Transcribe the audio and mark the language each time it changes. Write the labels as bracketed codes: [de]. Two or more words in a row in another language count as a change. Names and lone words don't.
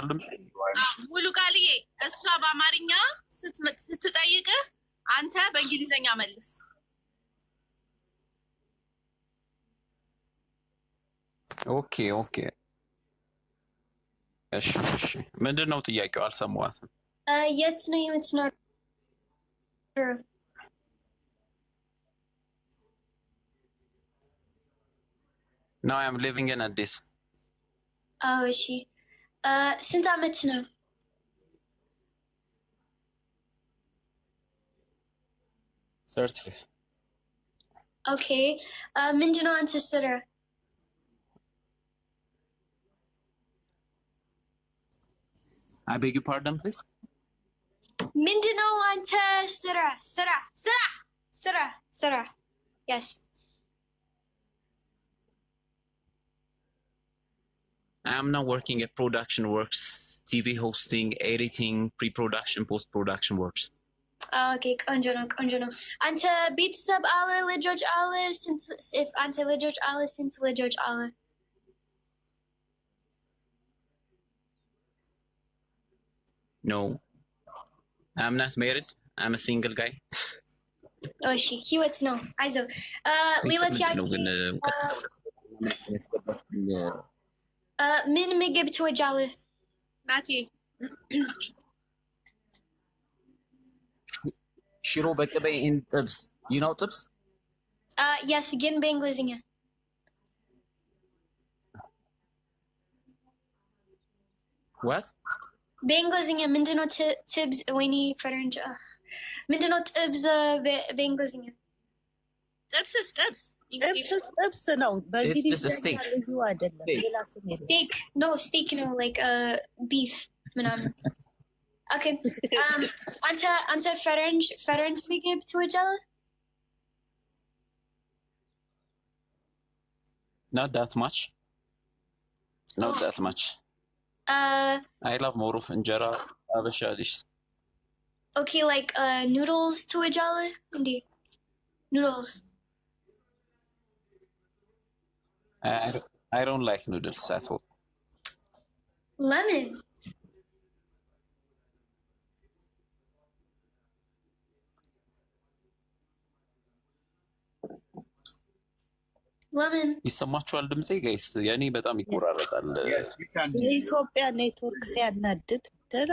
[am] ሙሉ ቃልዬ እሷ በአማርኛ ስትጠይቅህ አንተ በእንግሊዝኛ መልስ። ኦኬ እሺ። ምንድን ነው ጥያቄው? አልሰማኋትም። የት ነው የምትኖረው? [en] Now I am living in Addis. [am] እሺ ስንት ዓመት ነው? 35. ኦኬ ምንድን ነው አንተ ስራ? [en] I beg your pardon, please? [am] ምንድን ነው አንተ ስራ? [en] Yes. I am now working at Production Works, TV hosting, editing, pre-production, post-production works. [am] ኦኬ ቆንጆ ነው። አንተ ቤተሰብ አለ? ልጆች አለ? አንተ ልጆች አለ? ስንት ልጆች አለ? No, I'm not married. I'm a single guy. እሺ ህይወት ነው። አይዞህ ሌላ ጥያቄ ምን ምግብ ትወጃለህ? ናቲ ሽሮ በቅቤ [en] and ጥብስ. You know ጥብስ? [am] yes ግን በእንግሊዝኛ [en] What? [am] በእንግሊዝኛ ምንድነው ጥብስ? ወይኔ ፈረንጅ ምንድነው ጥብስ በእንግሊዝኛ? ጥብስ ነው። በእንግሊዝኛ ልዩ አይደለም፣ ሌላ ስም የለም። ስቴክ ነው [en] like beef [am] ምናምን። ኦኬ አንተ ፈረንጅ ምግብ ትወጃለህ? [en] Not that much. I love more of [am] እንጀራ አበሻ [en] dishes. Okay, like noodles [am] ትወጃለህ እንዴ? [en] Noodles. I don't like noodles at all. Lemon. [am] ይሰማችኋል ድምጼ ጋይስ? ያኔ በጣም ይቆራረጣል። የኢትዮጵያ ኔትወርክ ሲያናድድ ደህና